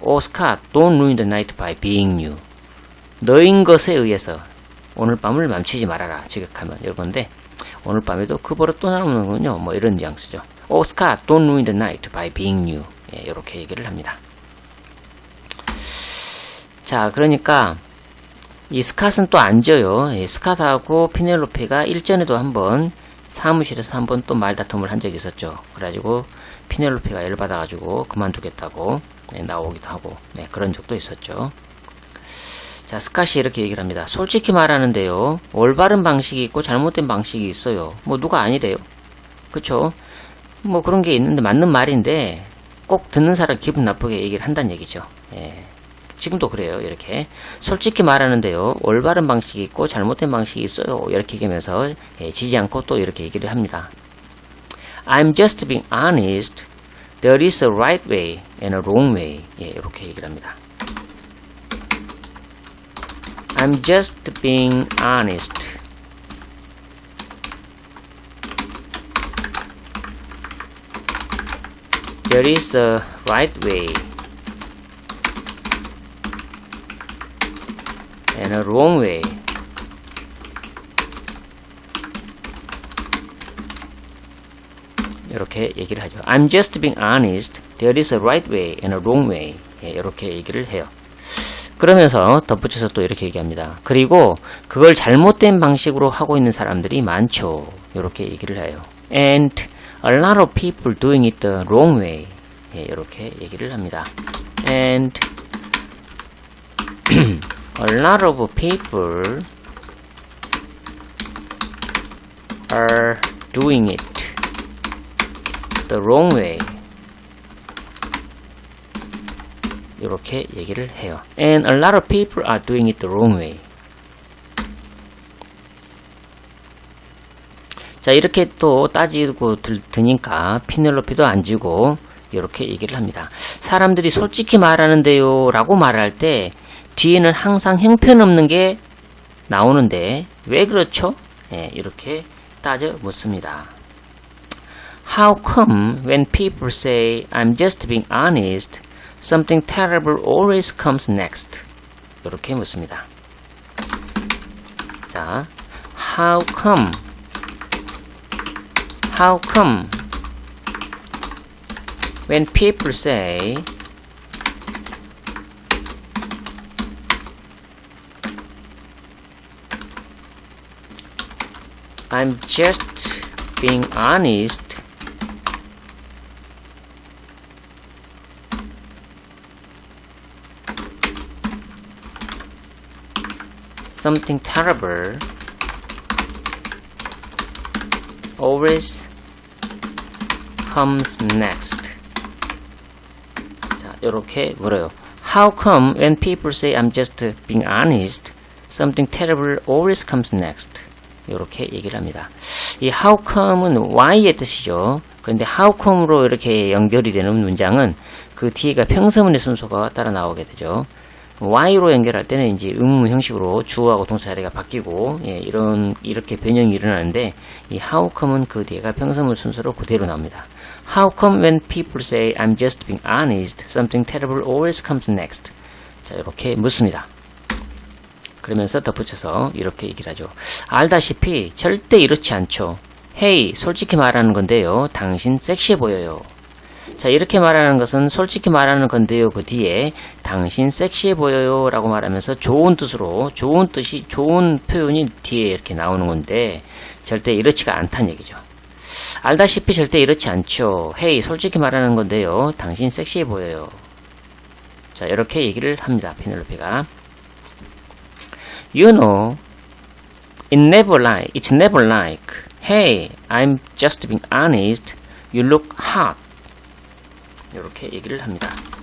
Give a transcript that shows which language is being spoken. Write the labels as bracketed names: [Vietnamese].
[English] Oh Scott, don't ruin the night by being you. [Korean] 너인 것에 의해서 오늘 밤을 맘치지 말아라. 지극하면 이건데, 오늘 밤에도 그 버릇 또 나오는군요. 뭐 이런 뉘앙스죠. [English] Oh Scott, don't ruin the night by being you. [Korean] 이렇게 얘기를 합니다. 자, 그러니까 이 스캇은 또 앉아요. 스캇하고 피넬로페가 일전에도 한번 사무실에서 한번 또 말다툼을 한 적이 있었죠. 그래가지고 피넬로페가 열받아가지고 그만두겠다고 나오기도 하고 그런 적도 있었죠. 자, 스캇이 이렇게 얘기를 합니다. 솔직히 말하는데요, 올바른 방식이 있고 잘못된 방식이 있어요. 뭐 누가 아니래요. 그쵸? 뭐 그런 게 있는데 맞는 말인데 꼭 듣는 사람 기분 나쁘게 얘기를 한다는 얘기죠. 지금도 그래요. 이렇게 솔직히 말하는데요, 올바른 방식이 있고 잘못된 방식이 있어요. 이렇게 얘기하면서 지지 않고 또 이렇게 얘기를 합니다. [English] I'm just being honest. There is a right way and a wrong way. [Korean] 이렇게 얘기를 합니다. [English] I'm just being honest. There is a right way and a wrong way. [Korean] 이렇게 얘기를 하죠. [English] I'm just being honest. There is a right way and a wrong way. [Korean] 이렇게 얘기를 해요. 그러면서 덧붙여서 또 이렇게 얘기합니다. 그리고 그걸 잘못된 방식으로 하고 있는 사람들이 많죠. 이렇게 얘기를 해요. [English] And a lot of people doing it the wrong way. [Korean] 이렇게 얘기를 합니다. [English] And a lot of people are doing it the wrong way. [Korean] 이렇게 얘기를 해요. [English] And a lot of people are doing it the wrong way. [Korean] 자, 이렇게 또 따지고 드니까 피넬로페도 앉고 이렇게 얘기를 합니다. 사람들이 솔직히 말하는데요 라고 말할 때 뒤에는 항상 형편없는 게 나오는데 왜 그렇죠? 이렇게 따져 묻습니다. [English] How come when people say I'm just being honest, something terrible always comes next? [Korean] 이렇게 묻습니다. [English] 자, how come when people say I'm just being honest, something terrible always comes next. [Korean] 자, 이렇게 물어요. [English] How come when people say I'm just being honest, something terrible always comes next? [Korean] 이렇게 얘기를 합니다. 이 how come은 why의 뜻이죠. 그런데 how come로 이렇게 연결이 되는 문장은 그 뒤에가 평서문의 순서가 따라 나오게 되죠. why로 연결할 때는 이제 의문 형식으로 주어하고 동사 자리가 바뀌고 이렇게 변형이 일어나는데 이 how come은 그 뒤에가 평서문 순서로 그대로 나옵니다. [English] How come when people say I'm just being honest, something terrible always comes next? [Korean] 자, 이렇게 묻습니다. 그러면서 덧붙여서 이렇게 얘기를 하죠. 알다시피 절대 이렇지 않죠. Hey, 솔직히 말하는 건데요. 당신 섹시해 보여요. 자, 이렇게 말하는 것은 솔직히 말하는 건데요. 그 뒤에 당신 섹시해 보여요 라고 말하면서 좋은 뜻으로 좋은 표현이 뒤에 이렇게 나오는 건데 절대 이렇지가 않다는 얘기죠. 알다시피 절대 이렇지 않죠. Hey, 솔직히 말하는 건데요. 당신 섹시해 보여요. 자, 이렇게 얘기를 합니다. 피넬로페가. [English] You know, it's never like, hey, I'm just being honest, you look hot. [Korean] 이렇게 얘기를 합니다.